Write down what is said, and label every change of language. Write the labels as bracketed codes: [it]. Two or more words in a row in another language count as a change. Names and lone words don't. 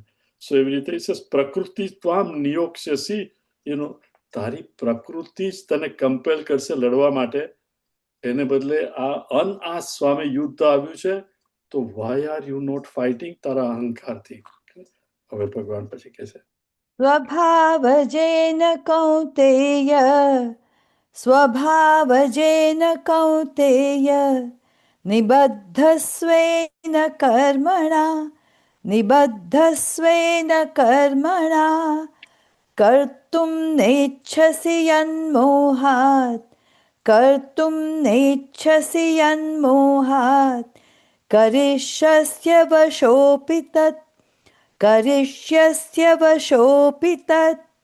[gu] સો એવી રીતે [sa] प्रकृति त्वाम् नियोक्ष्यसि, [gu] તારી પ્રકૃતિ જ તને કમ્પેલ કરશે લડવા માટે. એને બદલે આ સ્વામી યુદ્ધ આવ્યું છે, તો [en] why are you not fighting? [gu] તારા અહંકારથી. હવે ભગવાન પછી કહે છે, [sa] स्वभावजेन कौन्तेय, स्वभावजेन कौन्तेय, निबद्धस्वेन कर्मणा, निबद्धस्वेन कर्मणा, कर्तुं नेच्छसि यन्मोहात्, कर्तुं नेच्छसि यन्मोहात्, करिष्यस्य वशोऽपि तत्, करिष्यस्य वशोऽपि तत्.